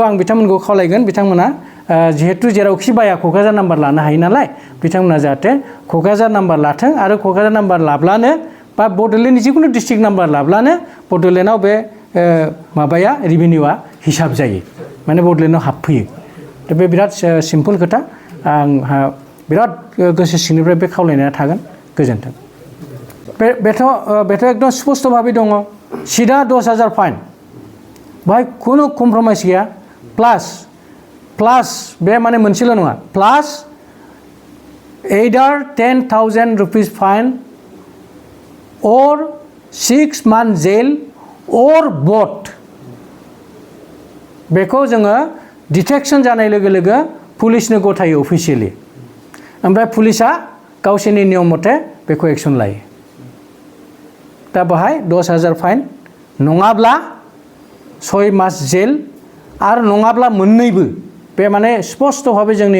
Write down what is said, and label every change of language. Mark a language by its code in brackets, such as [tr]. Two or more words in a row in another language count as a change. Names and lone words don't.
[brx] आं बिथांमोनखौ खावलायगोन बिथांमोना जिहेतु जेरावखि बाया क'क्राझार नाम्बार लानो हायो नालाय बिथांमोना जाहाथे क'क्राझार नाम्बार लाथों आरो क'क्राझार नाम्बार लाब्लानो बा बड'लेण्डनि जिखुनु [en] district number [brx] लाब्लानो बड'लेण्डआव बे माबाया रेभिनिउआ हिसाब जायो माने बड'लेण्डआव हाबफैयो दा बे बिराद सिम्पोल खोथा आंहा बिराद गोसो सिंनिफ्राय बे खावलायनाया थागोन गोजोन्थों बेथ' एकदम स्पष्ट भाबै दङ सिदा 10,000 फाइन बाहाय खुनु कमप्रमाइस गैया प्लास बे माने मोनसेल' नङा प्लास [en] either 10,000 rupees fine or 6 months jail or both [brx] बेखौ जोङो डिटेक्शन जानाय लोगो लोगो पुलिसनो गथायो अफिसियेलि ओमफ्राय पुलिसा गावसोरनि नियम मथे बेखौ एक्शन लायो दा बाहाय 10,000 फाइन नङाब्ला 6 मास जेल आरो नङाब्ला मोननैबो बे माने स्पष्ट भाबै जोंनि